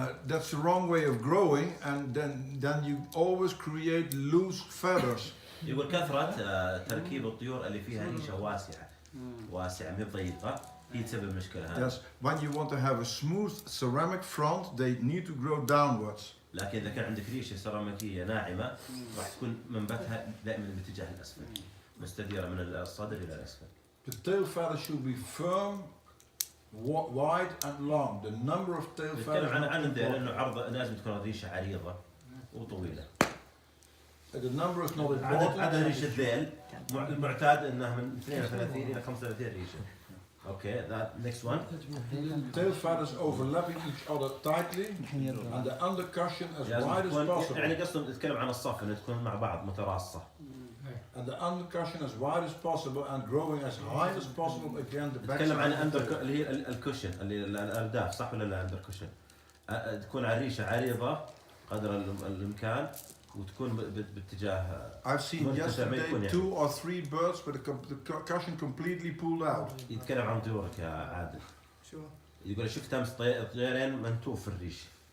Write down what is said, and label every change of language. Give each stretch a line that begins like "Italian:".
English: That's the wrong way of growing, and then you always create loose feathers.
Arabic: يقول كثرة تركيب الطيور اللي فيها ريشة واسعة مو ضيقة هي تسبب المشكلة هذه.
English: Yes, when you want to have a smooth ceramic front, they need to grow downwards.
Arabic: لكن إذا كان عندك ريشة سيراميكية ناعمة راح تكون منبتها دائما باتجاه الأسفل، مستديرة من الصدر إلى الأسفل.
English: The tail feathers should be firm, wide and long. The number of tail feathers.
Arabic: نتكلم عن الذيل إنه عرض لازم تكون ريشة عريضة وطويلة.
English: The number is not important.
Arabic: عدد ريش الذيل المعتاد إنه من 32 إلى 35 ريشة.
English: Okay, that next one. Tail feathers overlapping each other tightly, and the undercushion as wide as possible.
Arabic: يعني قصدنا نتكلم عن الصف إنه تكون مع بعض متراصة.
English: And the undercussion as wide as possible and growing as high as possible again the back.
Arabic: نتكلم عن اللي هي الكوشن اللي الأرداف صح ولا لا أندركوشن؟ تكون عريشة عريضة قدر الإمكان وتكون باتجاه.
English: I've seen yesterday 2 or 3 birds with the cushion completely pulled out.
Arabic: يتكلم عن طيورك يا عادل. شو؟ يقول شفت أمس طيرين منتوف في الريش.